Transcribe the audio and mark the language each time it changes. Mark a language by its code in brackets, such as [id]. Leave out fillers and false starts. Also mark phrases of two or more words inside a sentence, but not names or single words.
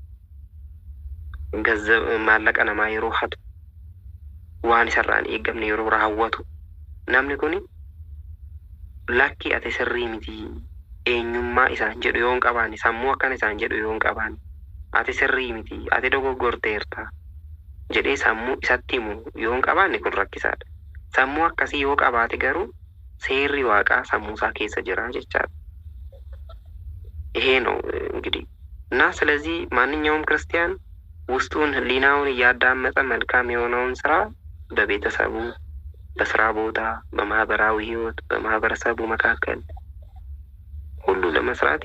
[om] maallaqa namaa yeroo hatu, waan isarraan eegamne yeroo raawwatu, namni kuni lakki ate sirrii miti eenyummaa isaan jedhu yoon qabaanne, sammuu akkana isaan jedhu yoon qabaanne, ate sirrii miti ate dogoggorteerta jedhee sammuu isatti himu yoon qabaanne kun rakkisaadha. Sammuu akkasii yoo qabaate garuu seerri Waaqaa sammuusaa keessa jira jechaadha። [am] ይሄ ነው እንግዲህ እና ስለዚህ ማንኛውም ክርስቲያን ውስጡን ህሊናውን እያዳመጠ መልካም የሆነውን ስራ በቤተሰቡ፣ በስራ ቦታ፣ በማህበራዊ ህይወት፣ በማህበረሰቡ መካከል ሁሉ ለመስራት